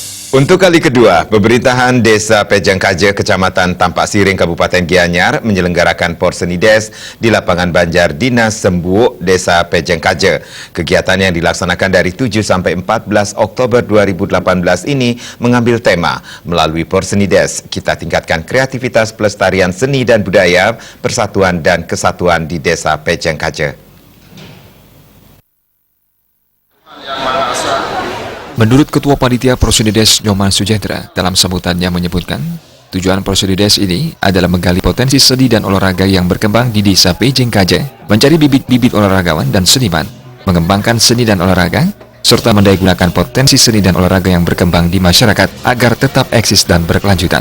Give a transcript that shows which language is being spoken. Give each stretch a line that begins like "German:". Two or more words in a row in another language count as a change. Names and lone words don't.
Indonesian: Untuk kali kedua, pemerintahan Desa Pejangkaja, Kecamatan Tampak Siring, Kabupaten Gianyar menyelenggarakan Porsenides di lapangan Banjar Dinas Sembuuk, Desa Pejangkaja. Kegiatan yang dilaksanakan dari 7 sampai 14 Oktober 2018 ini mengambil tema, melalui Porsenides, kita tingkatkan kreativitas pelestarian seni dan budaya, persatuan dan kesatuan di Desa Pejangkaja. Menurut Ketua Panitia Porsenides Nyoman Sujetra, dalam sambutannya menyebutkan, tujuan Porsenides ini adalah menggali potensi seni dan olahraga yang berkembang di Desa Pejangkaja, mencari bibit-bibit olahragawan dan seniman, mengembangkan seni dan olahraga, serta mendayagunakan potensi seni dan olahraga yang berkembang di masyarakat agar tetap eksis dan berkelanjutan.